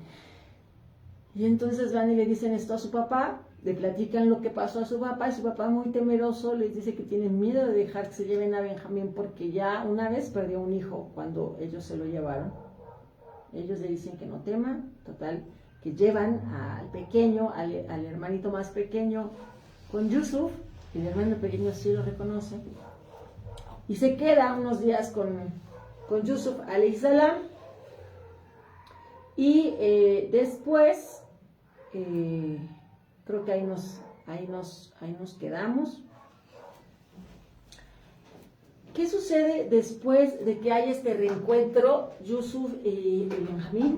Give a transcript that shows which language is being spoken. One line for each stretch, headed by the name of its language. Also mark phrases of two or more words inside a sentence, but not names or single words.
Spanish: Y entonces van y le dicen esto a su papá, le platican lo que pasó a su papá, y su papá, muy temeroso, les dice que tiene miedo de dejar que se lleven a Benjamín, porque ya una vez perdió un hijo cuando ellos se lo llevaron. Ellos le dicen que no tema, total, que llevan al pequeño, al hermanito más pequeño con Yusuf. El hermano pequeño sí lo reconoce, y se queda unos días con Yusuf
Arabic: عليه السلام,
Spanish: y después creo que ahí nos quedamos. ¿Qué sucede después de que hay este reencuentro Yusuf y Benjamín?